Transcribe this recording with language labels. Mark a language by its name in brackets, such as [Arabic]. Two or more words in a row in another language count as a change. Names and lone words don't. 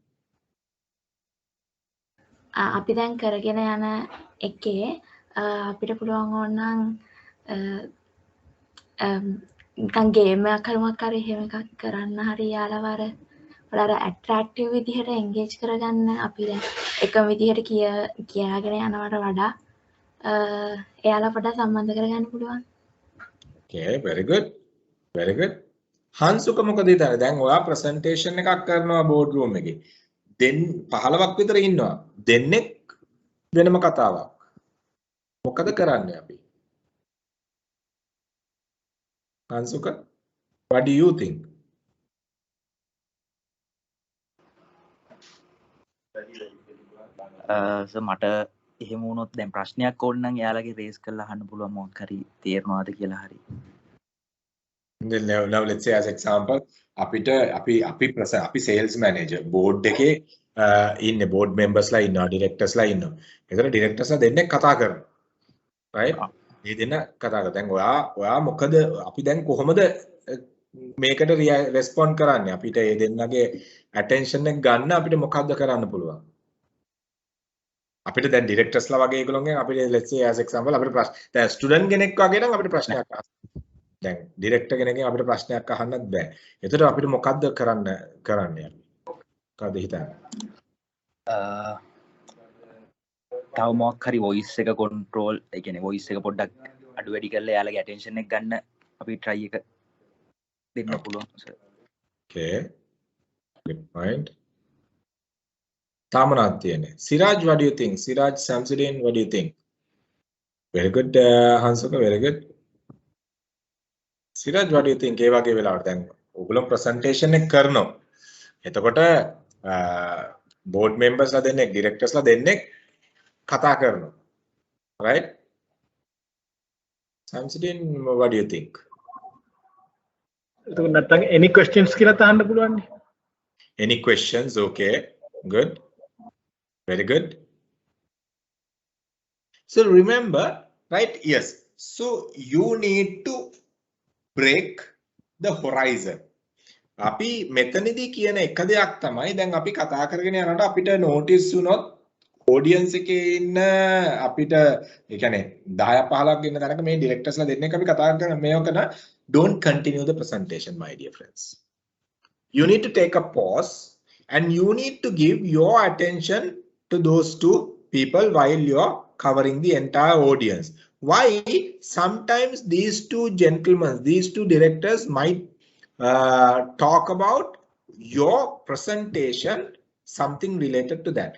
[Sinhala] අපි දැන් කරගෙන යන එකේ අපිට පුළුවන් ඕනනම් නිකන් ගේම් එකක් හරි මොකක් හරි එහෙම එකක් කරන්න හරි යාළුව අර ඇට්‍රැක්ටිව් විදිහට එන්ගේජ් කරගන්න අපි දැන් එකම විදිහට කියාගෙන යනවට වඩා එයාලා පොඩ්ඩක් සම්බන්ධ කරගන්න පුළුවන්. [English] Okay, very good. Very good. [Sinhala] හංසුක මොකද හිතන්නේ? දැන් ඔයා ප්‍රසන්ටේෂන් එකක් කරනවා බෝඩ් රූම් එකේ. 15ක් විතර ඉන්නවා. දෙන්නෙක් වෙනම කතාවක්. මොකද කරන්නේ අපි? හංසුක, [English] what do you think? [Sinhala] මට එහෙම වුණොත් දැන් ප්‍රශ්නයක් ඕන නම් එයාලගේ රේස් කරලා අහන්න පුළුවන් මොකක් හරි තේරෙනවද කියලා හරි. [English] Then now let's say as example [Sinhala] අපි [English] sales manager board [Sinhala] එකේ ඉන්නේ [English] board members [Sinhala] ලා ඉන්නවා directors ලා ඉන්නවා. ඒතර directors ලා දෙන්නෙක් කතා කරනවා. right? මේ දෙන්න කතා කරා. දැන් ඔයා මොකද අපි දැන් කොහොමද මේකට respond කරන්නේ? අපිට මේ දෙන්නගේ attention එක ගන්න අපිට මොකද්ද කරන්න පුළුවන්? අපිට දැන් directors ලා වගේ ඒගොල්ලෝගෙන් අපිට [English] let's say as example [Sinhala] අපිට ප්‍රශ්න දැන් student කෙනෙක් වගේ නම් අපිට ප්‍රශ්නයක් අහන්න. දැන් ඩිරෙක්ටර් කෙනෙක්ගෙන් අපිට ප්‍රශ්නයක් අහන්නත් බෑ. එතකොට අපිට මොකද්ද කරන්නේ? මොකද්ද හිතන්නේ? තව මොකක් හරි voice එක control ඒ කියන්නේ voice එක පොඩ්ඩක් අඩු වැඩි කරලා එයාලගේ attention එක ගන්න අපි try එක දෙන්න පුළුවන් සර්. [English] Okay. Good point. Tamanath තියෙන්නේ. Siraj, what do you think? Siraj Samsudin, what do you think? Very good, Hansuka, very good. Siraj, what do you think? [Sinhala] ඒ වගේ වෙලාවට දැන් ඔයගොල්ලෝ presentation එක කරනවා. එතකොට board members ලා දෙන්නෙක්, directors ලා දෙන්නෙක් කතා කරනවා. [English] Right? Samsudin, what do you think? [Sinhala] එතකොට නැත්තම් [English] any questions [Sinhala] කියලා අහන්න පුළුවන් නේ. [English] Any questions? Okay. Good. Very good. So remember, right? Yes. So you need to break the horizon. [Sinhala] අපි මෙතනදී කියන එක දෙයක් තමයි දැන් අපි කතා කරගෙන යනකොට අපිට notice වුණොත් audience එකේ ඉන්න අපිට ඒ කියන්නේ 10 15ක් ඉන්න තැනක මේ directors ලා දෙන්නෙක් අපි කතා කරන මේකන [English] don't continue the presentation my dear friends. You need to take a pause and you need to give your attention to those two people while you're covering the entire audience. Why? Sometimes these two gentlemen, these two directors might talk about your presentation, something related to that.